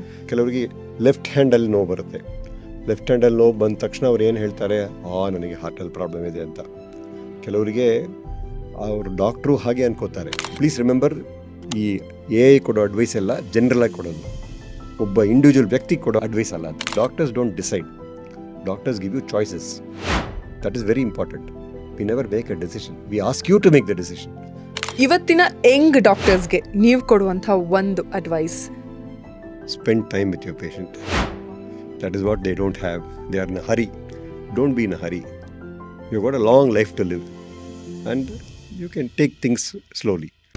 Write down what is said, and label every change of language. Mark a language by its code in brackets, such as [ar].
[kn] ಕೆಲವರಿಗೆ ಲೆಫ್ಟ್ ಹ್ಯಾಂಡಲ್ಲಿ ನೋವು ಬರುತ್ತೆ. ಲೆಫ್ಟ್ ಹ್ಯಾಂಡಲ್ಲಿ ನೋವು ಬಂದ ತಕ್ಷಣ ಅವ್ರು ಏನು ಹೇಳ್ತಾರೆ, ನನಗೆ ಹಾರ್ಟಲ್ಲಿ ಪ್ರಾಬ್ಲಮ್ ಇದೆ ಅಂತ. ಕೆಲವರಿಗೆ ಅವರು ಡಾಕ್ಟ್ರು ಹಾಗೆ ಅನ್ಕೋತಾರೆ. [en] please remember, [kn] ಈ AI ಕೊಡೋ ಅಡ್ವೈಸ್ ಎಲ್ಲ ಜನರಲ್ ಆಗಿ ಕೊಡೋದು, ಒಬ್ಬ ಇಂಡಿವಿಜುವಲ್ ವ್ಯಕ್ತಿ ಕೊಡೋ ಅಡ್ವೈಸ್ ಅಲ್ಲ. [en] Doctors don't decide, Doctors give you choices. That is very important. We never make a decision. We ask you to make the decision. [kn] ಇವತ್ತಿನ ಯಂಗ್ ಡಾಕ್ಟರ್ಸ್ಗೆ ನೀವು ಕೊಡುವಂಥ ಒಂದು advice? [en] Spend time with your patient. That is what they don't have. They are in a hurry. Don't be in a hurry. You've got a long life to live, and you can take things slowly.